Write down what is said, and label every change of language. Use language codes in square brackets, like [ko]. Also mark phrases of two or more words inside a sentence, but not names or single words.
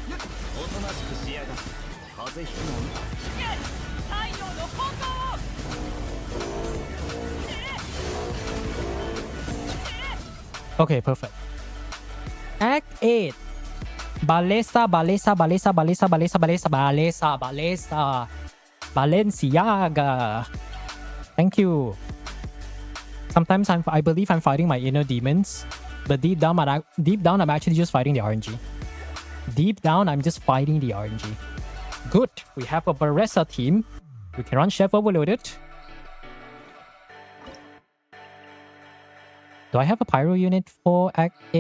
[en] Okay, perfect. Act 8. Balesa, Balesa, Balesa, Balesa, Balesa, Balesa, Balesa, Balesa. Balenciaga. Thank you. Sometimes I believe I'm fighting my inner demons, but deep down I'm actually just fighting the RNG. Deep down, I'm just fighting the RNG. Good. We have a Baressa team. We can run Chef Overloaded. Do I have a Pyro unit for Act 8?